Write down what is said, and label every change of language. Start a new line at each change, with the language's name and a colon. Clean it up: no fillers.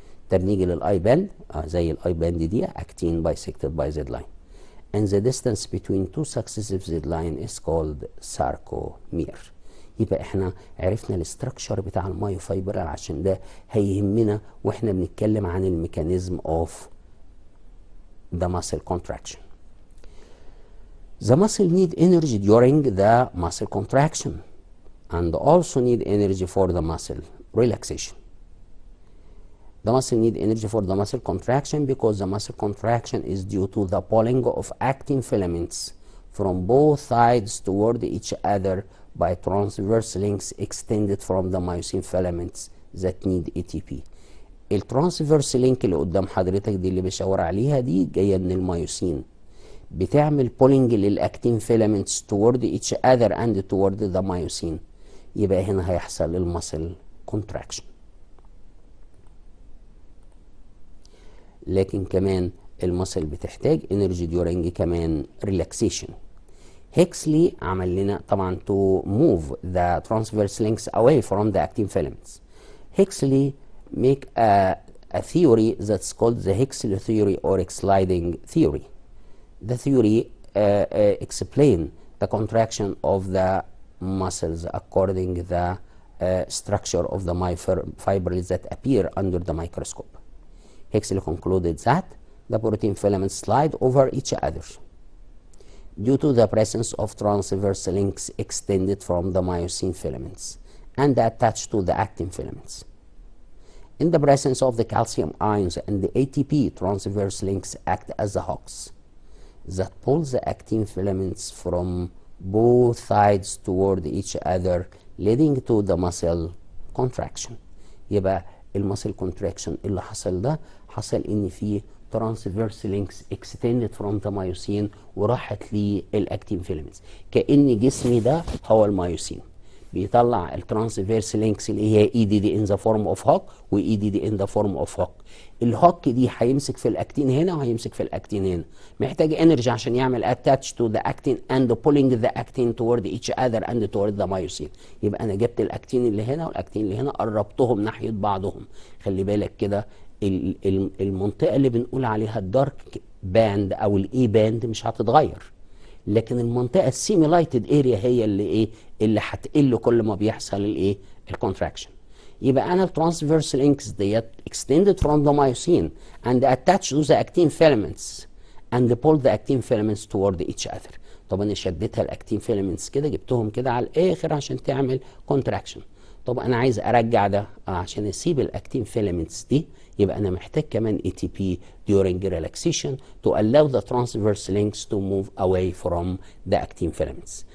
Arabic: طب نيجي للاي باند زي الاي باند دي
English: Actin bisected by Z line and the distance between two successive Z line is called sarcomere.
Arabic: يبقى احنا عرفنا الاستراكشر بتاع المايوفايبرال عشان ده هيهمنا واحنا بنتكلم عن الميكانيزم اوف
English: the muscle contraction. The muscle need energy during the muscle contraction and also need energy for the muscle relaxation. The muscle need energy for the muscle contraction because the muscle contraction is due to the pulling of actin filaments from both sides toward each other by transverse links extended from the myosin filaments that need ATP.
Arabic: الترانسفيرس لينك اللي قدام حضرتك دي اللي بشاور عليها دي جايه من الميوسين، بتعمل بولينج للاكتين فيلامنتس
English: toward each other and toward the myosin.
Arabic: يبقى هنا هيحصل المسل كونتراكشن. لكن كمان المسل بتحتاج انرجي during كمان ريلاكسيشن. هيكسلي عمل لنا طبعا
English: to move the transverse links away from the actin filaments. Huxley make a theory that's called the Hexley theory or sliding theory. The theory explain the contraction of the muscles according to the structure of the myofibrils that appear under the microscope. Hexley concluded that the protein filaments slide over each other due to the presence of transverse links extended from the myosin filaments and attached to the actin filaments. In the presence of the calcium ions and the ATP, transverse links act as the hooks that pull the actin filaments from both sides toward each other, leading to the muscle contraction.
Arabic: يبقى المسل contraction اللي حصل ده حصل ان في
English: transverse links extended from the myosin
Arabic: وراحت للاكتين فيلامنتس، كأن جسمي ده هو الميوسين بيطلع الترانسفيرس لينكس اللي هي اي دي دي ان ذا فورم اوف هوك واي دي دي ان ذا فورم اوف هوك. الهوك دي هيمسك في الاكتين هنا وهيمسك في الاكتين هنا، محتاج انرجي عشان يعمل
English: Attach to the actin and pulling the actin toward each other and toward the myosin.
Arabic: يبقى انا جبت الاكتين اللي هنا والاكتين اللي هنا قربتهم ناحيه بعضهم. خلي بالك كده المنطقه اللي بنقول عليها الدارك باند او الاي باند مش هتتغير، لكن المنطقه السيميلايتد اريا هي اللي ايه اللي هتقل كل ما بيحصل الايه الكونتراكشن. يبقى انا
English: الترانسفيرس links that extended from the myosin and attached to the actin filaments and pull the actin filaments toward each other.
Arabic: طب انا شديتها الاكتين فيلامنتس كده جبتهم كده على الاخر عشان تعمل كونتراكشن. طب انا عايز ارجع ده عشان اسيب الاكتين فيلامنتس دي، يبقى انا محتاج كمان
English: ATP during relaxation to allow the transverse links to move away from the actin filaments.